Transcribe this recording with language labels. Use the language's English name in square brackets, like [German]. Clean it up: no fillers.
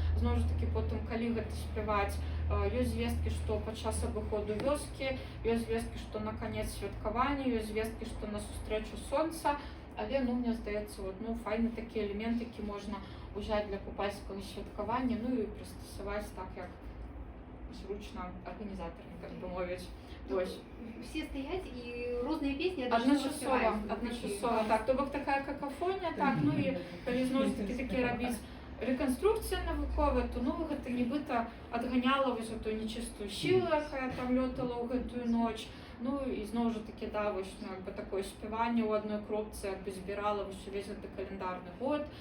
[Belarusian] Зноў ж такі потым, калі гэта спяваць, ёсць звесткі, што падчас абыходу вёскі, ёсць звесткі, што на канец святкавання, ёсць звесткі, што на сустрэчу сонца. Але, ну, мне здаецца, вот, ну, файны такі элемент, які можна ўзяць для купальскага святкавання, ну і прыстасаваць так, як зручна арганізатарам, так бы мовіць. Вось. [Ukrainian] Все стоять и розные песни Одночасово. [Belarusian] Так, то бок такая какофонія, так, ну і калі зноў ж такі такі рабіць рэканструкцыя навуковая, то, ну, гэта нібыта адганяла вось эту нечыстую сілу, якая там лётала ў гэтую ноч. Ну і зноў жа такі, да, вось, ну, як бы такое спяванне ў адной кропцы, як бы збірала вось увесь гэты каляндарны год.